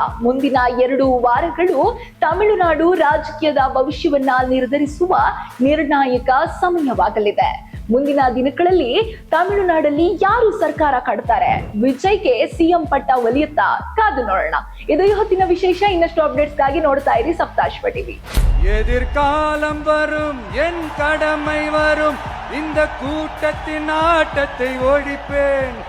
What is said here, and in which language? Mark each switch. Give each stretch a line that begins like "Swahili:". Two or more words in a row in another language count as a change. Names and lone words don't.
Kannada: ಮುಂದಿನ 2 ವಾರಗಳು ತಮಿಳುನಾಡು ರಾಜಕೀಯದ ಭವಿಷ್ಯವನ್ನ ನಿರ್ಧರಿಸುವ ನಿರ್ಣಾಯಕ ಸಮಯವಾಗಲಿದೆ. ಮುಂದಿನ ದಿನಗಳಲ್ಲಿ ತಮಿಳುನಾಡಲ್ಲಿ ಯಾರು ಸರ್ಕಾರ ಕಟ್ತಾರೆ? ವಿಜಯ್ಗೆ ಸಿಎಂ ಪಟ್ಟ ಒಲಿಯುತ್ತಾ? ಕಾದು ನೋಡೋಣ. ಇದು ಇವತ್ತಿನ ವಿಶೇಷ. ಇನ್ನಷ್ಟು ಅಪ್ಡೇಟ್ಸ್ಗಾಗಿ ನೋಡ್ತಾ ಇರಿ ಸಪ್ತಾಶ್ವ ಟಿವಿ.
Tamil: எதிர்காலம் வரும், என் கடமை வரும், இந்த கூட்டத்தின் ஆட்டத்தை ஒழிப்பேன்.